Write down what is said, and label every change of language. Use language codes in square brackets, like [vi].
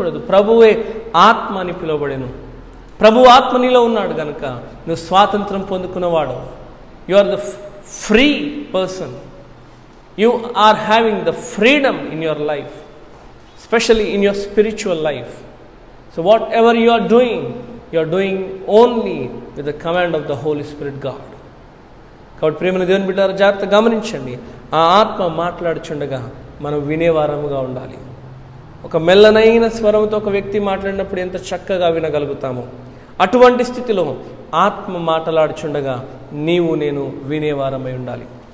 [te] ప్రభువే ఆత్మ అని పిలువబడెను. ప్రభు ఆత్మ నీలో ఉన్నాడు కనుక నువ్వు స్వాతంత్రం పొందుకున్నవాడు. [en] You are the free person. You are having the freedom in your life, especially in your spiritual life. So whatever you are doing only with the command of the Holy Spirit God. [te] కాబట్టి ప్రేమను దేవుని బిడ్డలారా జాగ్రత్తగా గమనించండి. ఆ ఆత్మ మాట్లాడుచుండగా మనం వినేవారముగా ఉండాలి. ఒక మెల్లనైన స్వరంతో ఒక వ్యక్తి మాట్లాడినప్పుడు ఎంత చక్కగా వినగలుగుతామో, అటువంటి స్థితిలో ఆత్మ మాట్లాడుచుండగా నీవు నేను వినేవారమై ఉండాలి.